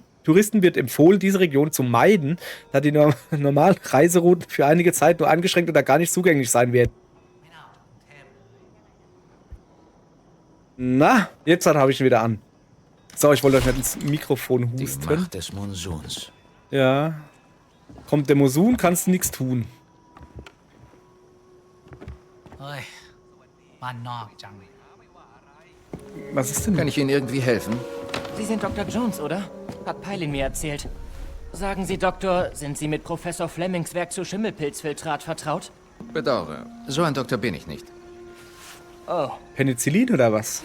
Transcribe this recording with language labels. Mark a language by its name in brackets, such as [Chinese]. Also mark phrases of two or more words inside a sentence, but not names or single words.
[German] Touristen wird empfohlen, diese Region zu meiden, da die normalen Reiserouten für einige Zeit nur eingeschränkt oder gar nicht zugänglich sein werden. Na, jetzt habe ich ihn wieder an. So, ich wollte euch nicht ins Mikrofon Die husten. Macht des Monsuns. Ja. Kommt der Monsun, kannst du nichts tun. [Thai] เฮ้ยบ้านนอกจัง [German] Was ist denn? Kann ich Ihnen irgendwie helfen? Sie sind Dr. Jones, oder? Hat Peilin mir erzählt. Sagen Sie, Doktor, sind Sie mit Professor Flemings Werk zu Schimmelpilzfiltrat vertraut? Bedauere. So ein Doktor bin ich nicht. Oh. Penicillin oder was?